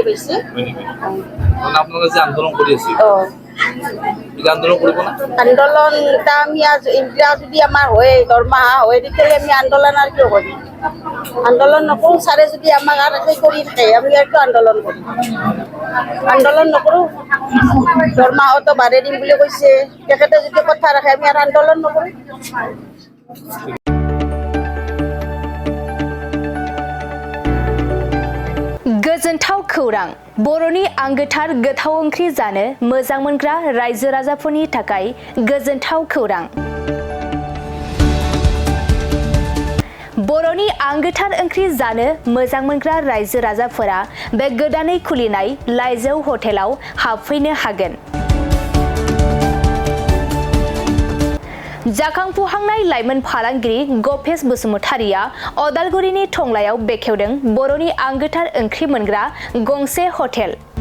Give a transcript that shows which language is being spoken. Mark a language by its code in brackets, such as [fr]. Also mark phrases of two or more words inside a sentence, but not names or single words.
[as] পাইছে আপোনালোকে যে আন্দোলন কৰি আছে আন্দোলন কৰিব না আন্দোলন আমি যদি আমাৰ হয় দৰমহা হয় তেতিয়াহ'লে আমি আন্দোলন আৰু কিয় কৰিম আন্দোলন নকৰোঁ ছাৰে যদি আমাক আৰু সেই কৰি থাকে আমি আৰু কিয় আন্দোলন কৰিম আন্দোলন নকৰোঁ দৰমহাটো বাঢ়াই দিম বুলি কৈছে তেখেতে যদি কথা ৰাখে আমি আৰু আন্দোলন নকৰোঁ [brx] गोजोनथाव खौरां बर'नि आंगोथार गोथाव ओंख्रि जानो मोजां मोनग्रा रायजो राजाफोरनि थाखाय गोजोनथाव खौरां बर'नि आंगोथार ओंख्रि जानो मोजां मोनग्रा रायजो राजाफोरा बे गोदानै खुलिनाय लाइजौ हटेलाव हाबफैनो हागोन जाखांफुहांनाय लाइमोन फालांगिरि गपेश बसुमतारिया अदालगुरिनि थंलायाव बेखेवदों बर'नि आंगोथार ओंख्रि मोनग्रा गंसे हटेल।